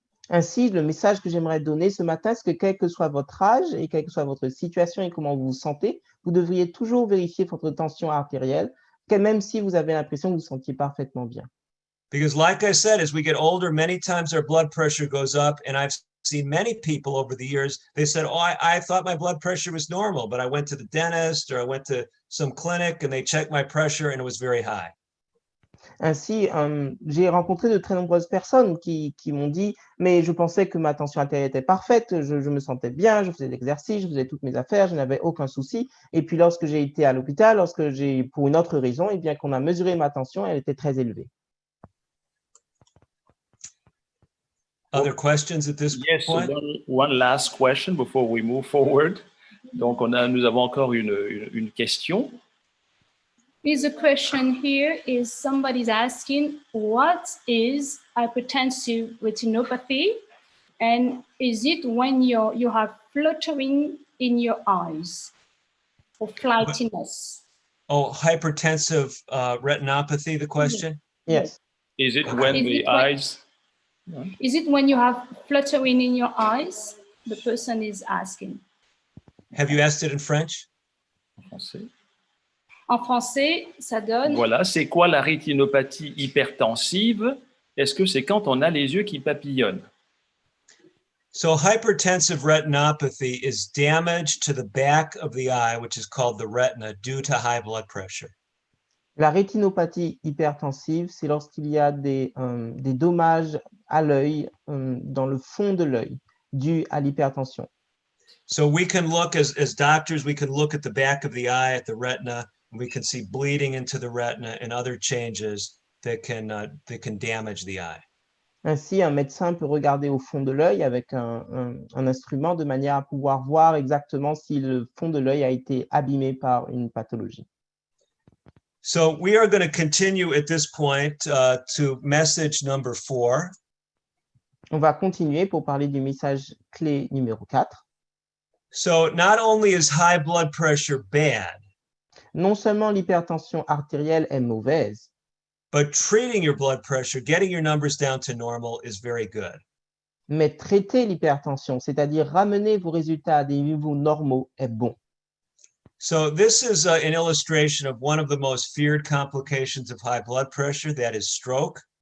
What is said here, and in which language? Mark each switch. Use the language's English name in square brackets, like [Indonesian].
[French] Ainsi, le message que j'aimerais donner ce matin, c'est que quel que soit votre âge et quelle que soit votre situation et comment vous vous sentez, vous devriez toujours vérifier votre tension artérielle, même si vous avez l'impression que vous vous sentiez parfaitement bien. [English] Because like I said, as we get older, many times our blood pressure goes up, and I've seen many people over the years, they said, oh, I thought my blood pressure was normal, but I went to the dentist or I went to some clinic and they checked my pressure and it was very high. [French] Ainsi, j'ai rencontré de très nombreuses personnes qui m'ont dit « mais je pensais que ma tension artérielle était parfaite, je me sentais bien, je faisais de l'exercice, je faisais toutes mes affaires, je n'avais aucun souci. Et puis lorsque j'ai été à l'hôpital, pour une autre raison, et bien qu'on a mesuré ma tension, elle était très élevée. » [English] Other questions at this point? One last question before we move forward. [French] Donc, nous avons encore une question. [English] Is a question here is somebody's asking, what is hypertensive retinopathy? And is it when you have fluttering in your eyes or flightiness? Oh, hypertensive retinopathy, the question? Yes. Is it when the eyes... Is it when you have fluttering in your eyes? The person is asking. Have you asked it in French? [French] En français. En français, ça donne... Voilà, c'est quoi la rétinopathie hypertensive? Est-ce que c'est quand on a les yeux qui papillonnent? [English] So hypertensive retinopathy is damage to the back of the eye, which is called the retina, due to high blood pressure. [French] La rétinopathie hypertensive, c'est lorsqu'il y a des dommages à l'œil, dans le fond de l'œil, dus à l'hypertension. [English] So we can look, as doctors, we can look at the back of the eye, at the retina, and we can see bleeding into the retina and other changes that can damage the eye. [French] Ainsi, un médecin peut regarder au fond de l'œil avec un instrument de manière à pouvoir voir exactement si le fond de l'œil a été abîmé par une pathologie. [English] So we are going to continue at this point to message number 4. [French] On va continuer pour parler du message clé numéro 4. [English] So not only is high blood pressure bad, [French] Non seulement l'hypertension artérielle est mauvaise, [English] but treating your blood pressure, getting your numbers down to normal is very good. [French] Mais traiter l'hypertension, c'est-à-dire ramener vos résultats à des niveaux normaux, est bon. [English] So this is an illustration of one of the most feared complications of high blood pressure, that is stroke.